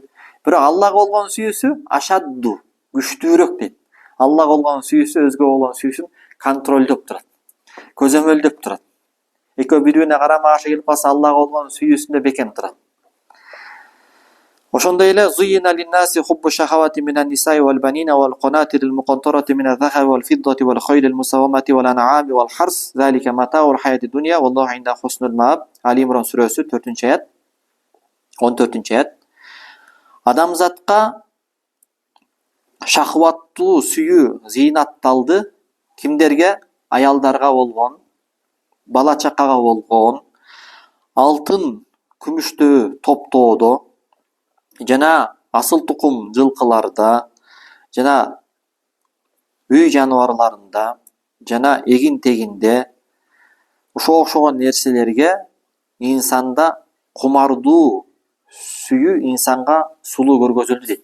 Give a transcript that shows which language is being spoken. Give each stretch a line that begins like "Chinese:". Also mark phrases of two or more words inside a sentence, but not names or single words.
Kyrgyz: Бирок Аллага болгон сүйүүсү ашадду, күчтүүрөөк дейт. Аллага болгон сүйүүсү өзгө болгон сүйүүсүн контролдоп турат, көзөмөлдөп турат. Экөө бири-бирине карама каршы келип калса, Аллага болгон сүйүүсүндө бекем турат. Ошондой эле
Arabic: زين للناس حب الشهوات من النساء والبنين والقناطير المقنطرة من الذهب والفضة والخيل المسومة والأنعام والحرث ذلك متاع الحياة الدنيا والله عند حسن المآب.
Kyrgyz: Ali Imran сүрөсү 4-аят, 14-аят. Адамзатка шахваттуу сүйүү зыйнатталды. Кимдерге? Аялдарга болгон, бала чакага болгон, алтын, күмүштүү топтоодо, жана асыл тукум жылкыларда, жана үй жаныбарларында, жана эгин-тегинде, ошогон нерселерге инсанда кумардуу сүйүү инсанга сулуу көргөзүлдү дейт.